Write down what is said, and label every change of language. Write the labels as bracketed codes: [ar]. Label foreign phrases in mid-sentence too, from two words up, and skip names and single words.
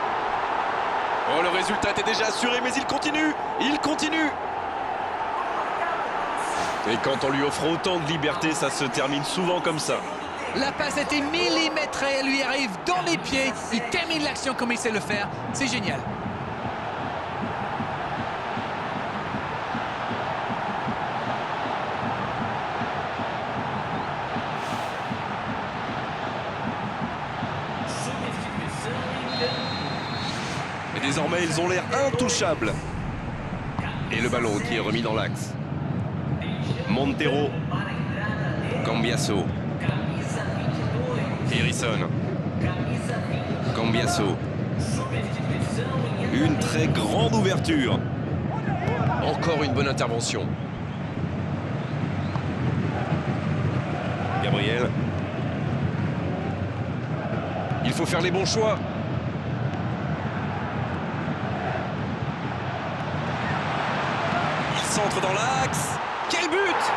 [fr] Oh, le résultat était déjà assuré, mais il continue. Il continue. Et quand on lui offre autant de liberté, ça se termine souvent comme ça. La passe était millimétrée, elle lui arrive dans les pieds. Il termine l'action comme il sait le faire. C'est génial. [pt] Substituição em campo. [fr] Et désormais, ils ont l'air intouchables. Et le ballon qui est remis dans l'axe. [pt] Montero. Para a entrada de Cambiasso. camisa 22. Harrison. Camisa 20. Cambiasso. Substituição em [fr] Une [pt] andamento. [fr] très grande ouverture. Encore une bonne intervention. Gabriel. Il faut faire les bons choix. Il centre dans l'axe. Quel but!